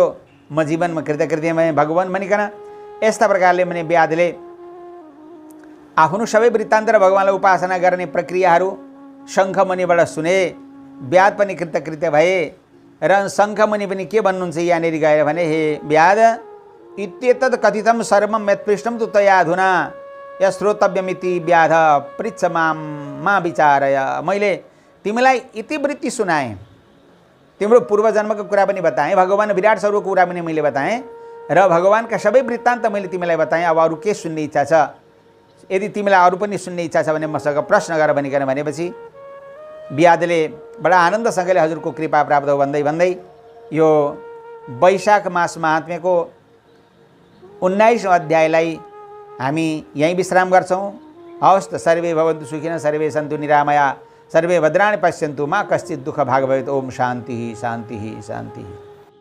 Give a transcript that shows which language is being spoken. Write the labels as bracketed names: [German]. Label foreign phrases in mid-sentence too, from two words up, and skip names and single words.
[Nepali] म जीवनमा कृतकृत्य भएँ भगवान भनिकन। यस्ता प्रकारले मैले व्याधले आफ्नो सबै वृत्तान्त र भगवानलाई उपासना गर्ने प्रक्रियाहरू शङ्खमुनिबाट सुने। व्याध पनि कृतकृत्य भए र शङ्खमुनि पनि के भन्नुहुन्छ यहाँनिर गएर भने, [Sanskrit] हे व्याध, इत्येतद् कथितं सर्वं यत्पृष्टं तु तया अधुना यश्रोतव्यमिति व्याध पृच्छ मा विचारय। [Nepali] मैले तिमीलाई इतिवृत्ति सुनाएँ, तिम्रो पूर्वजन्मको कुरा पनि बताएँ, भगवान विराट स्वरूपको कुरा पनि मैले बताएँ र भगवानका सबै वृत्तान्त मैले तिमीलाई बताएँ। अब अरू के सुन्ने इच्छा छ? यदि तिमीलाई अरू पनि सुन्ने इच्छा छ भने मसँग प्रश्न गर भनिकन भनेपछि व्याधले बडा आनन्दसँगले हजुरको कृपा प्राप्त हो भन्दै भन्दै यो वैशाख मास महात्म्यको 19औं अध्यायलाई हामी यहीँ विश्राम गर्छौँ। हवस् त, [Sanskrit] सर्वे भवन्तु सुखिनः, सर्वे सन्तु निरामया, सर्वे भद्राणि पश्यन्तु मा कश्चित् दुःखभाग् भवेत्। ओम शान्तिः शान्तिः शान्तिः।